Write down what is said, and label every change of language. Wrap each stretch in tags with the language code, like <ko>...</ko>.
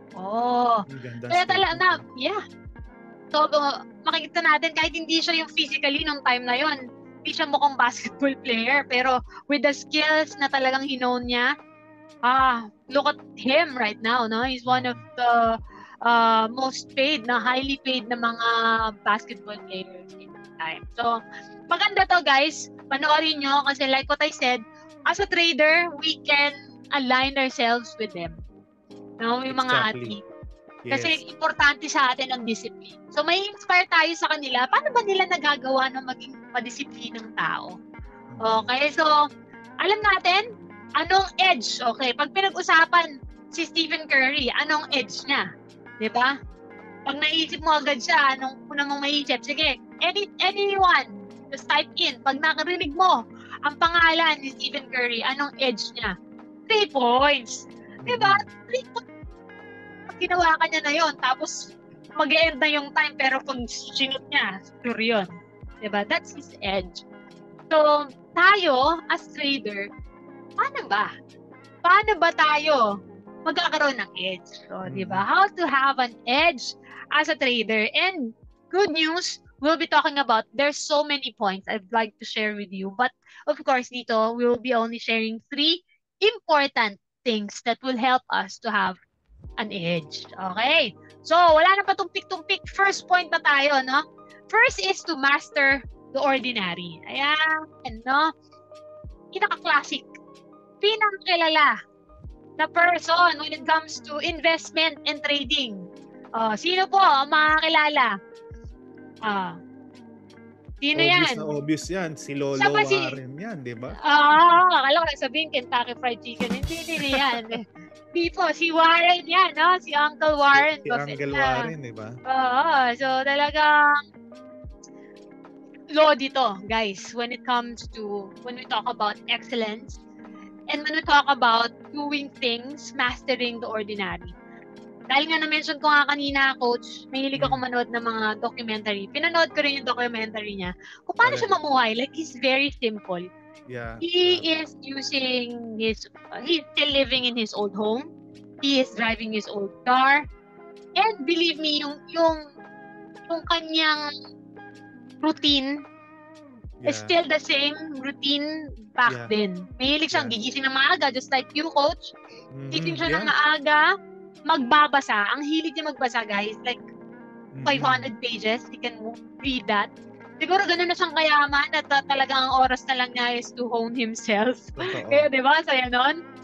<tl>Kaya talaga So makikita natin kahit hindi siya yung physically nung time na yon, hindi siya mukhang basketball player, pero with the skills na talagang hinown niya,</tl> <en>look at him right now,</en> <tl>no? He's one of the</tl> <en>most paid na highly paid na mga basketball players in time.</en> <tl>So, maganda to guys. Panoorin nyo kasi like what I said,</tl> <en>as a trader, we can align ourselves with them.</en> <tl>No, yung mga</tl> <en>Exactly. athlete. Yes.</en> <tl>Kasi importante sa atin ang discipline. So may inspire tayo sa kanila. Paano ba nila nagagawa ng maging madisiplinang tao? Okay, so alam natin anong edge. Okay, pag pinag-usapan si Stephen Curry, anong edge niya? 'Di ba? Pag naisip mo agad siya, anong una mong maiisip?</tl> <en>Sige, anyone, just type in.</en> <tl>Pag nakarinig mo ang pangalan ni Stephen Curry, anong edge niya? 3 points. Diba? 3 points. Ginawa ka niya na yon, tapos mag-e-end na yung time, pero pag sinut niya, sure yun. Diba?</tl> <en>That's his edge.</en> <tl>So, tayo, as trader, paano ba? Paano ba tayo magkakaroon ng edge? So, diba?</tl> <en>How to have an edge as a trader. And good news, we'll be talking about, there's so many points I'd like to share with you. But, of course, dito, we'll be only sharing 3 important things that will help us to have an edge. Okay?</en> <tl>So, wala na patumpik-tumpik. First point na tayo, no?</tl> <en>First is to master the ordinary.</en> <tl>Ayan, no? Pinaka-classic. Pinaka-kilala na person when it comes to investment and trading. Sino po ang makakilala? Sino obvious yan? Na obvious yan. Si Lolo Warren yan, di ba? Akala ko na sabihin Kentucky Fried Chicken. Hindi yan. Di po, si Warren yan, no? Si Uncle Warren. Si Uncle Warren, di ba?</tl> <en>So talagang law dito, guys, when we talk about excellence and when we talk about doing things, mastering the ordinary.</en> <tl>Dahil nga na-mention ko nga kanina, Coach, mahilig ako manood ng mga documentary. Pinanood ko rin yung documentary niya. Kung paano siya mamuhay, like,</tl> <en>he's very simple. Yeah. He is using he's still living in his old home. He is driving his old car. And believe me,</en> <tl>yung kanyang</tl> <en>routine is still the same routine back then.</en> <tl>Mahilig siyang gigising ng maaga,</tl> <en>just like you, Coach.</en> <tl>Gigising siya ng maaga, magbabasa. Ang hilig niya magbasa, guys. Like, 500 pages.</tl> <en>He can read that.</en> <tl>Siguro ganun na siyang kayaman at talagang ang oras na lang niya is to hone himself. Kaya, di ba? Saya nun.</tl>